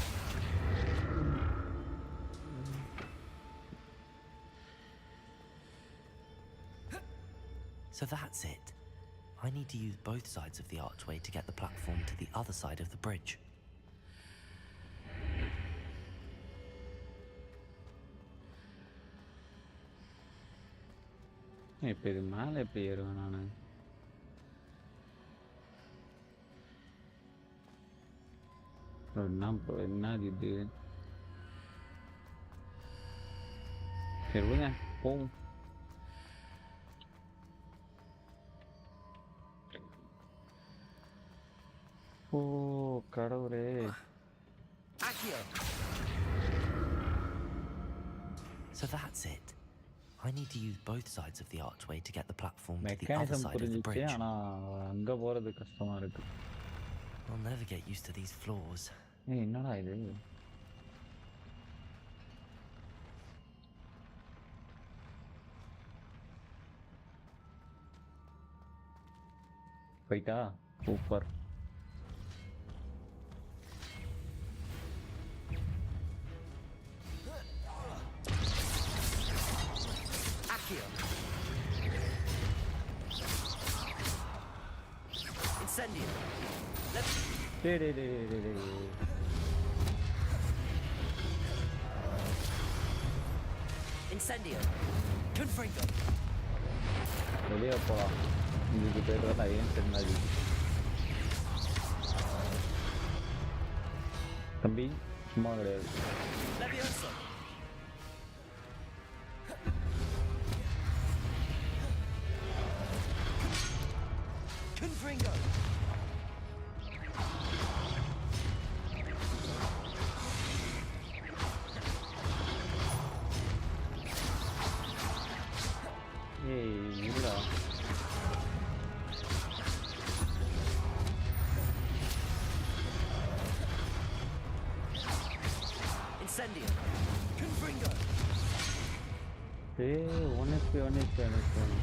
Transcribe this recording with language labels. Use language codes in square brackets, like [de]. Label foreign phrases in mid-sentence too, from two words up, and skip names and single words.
[en] So that's it. I need to use both sides of the archway to get the platform to the other side of the bridge. [ta] இப்போ இது மேலே எப்படி ஏறுவேன் நான்? என்ன இது? சரி விடுங்க, போவோம். ஓ கடவுளே. Accio! [en] So that's it. I need to use both sides of the archway to get the platform to the other மெக்கானிசம் side of the [ta] புரிஞ்சிச்சு, [en] bridge. [ta] ஆனால் அங்கே போகிறது கஷ்டமாக இருக்கு. [en] I'll never get used to these floors. [ta] என்னடா இது? போயிட்டா? சூப்பர். [en] Accio! Incendio! Let's... Incendio! Confringo! [ta] வெளியே போகலாம். இதுக்கு பேர் தான் ஏன் மாதிரி. தம்பி சும்மா கிடையாது. Levioso! Confringo. ஏய் இல்லடா. Incendio. Confringo. ஏய் 1 HP 1 HP 1 HP.